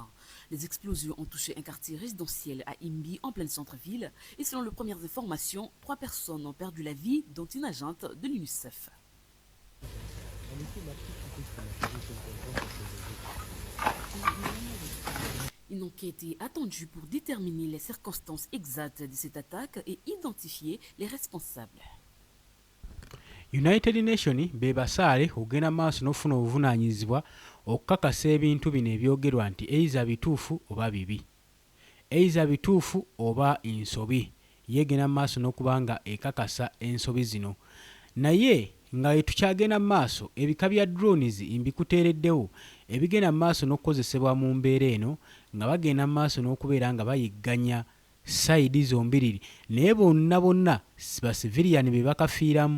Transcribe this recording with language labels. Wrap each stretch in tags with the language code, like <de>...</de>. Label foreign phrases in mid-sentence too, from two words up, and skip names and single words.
<fr>Les explosions ont touché un quartier résidentiel à Imbi, en pleine centre-ville, et selon les premières informations, 3 personnes ont perdu la vie, dont une agente de l'UNICEF. Une enquête est attendue pour déterminer les circonstances exactes de cette attaque et identifier les responsables.</fr> <lg>United Nations be basaale okugenda maaso n'ofuna obuvunaanyizibwa okukakasa ebintu bino ebyogerwa nti eiza bituufu oba bibi, eiza bituufu oba ensobi, yeegenda maaso n'okuba nga ekakasa ensobi zino. Naye nga tukyagenda maaso ebika bya drones mbikuteereddewo ebigenda maaso n'okukozesebwa mu mbeera eno nga bagenda maaso n'okubeera nga bayigganya sayidi zombiriri, naye bonna ba civilian be bakafiiramu.</lg>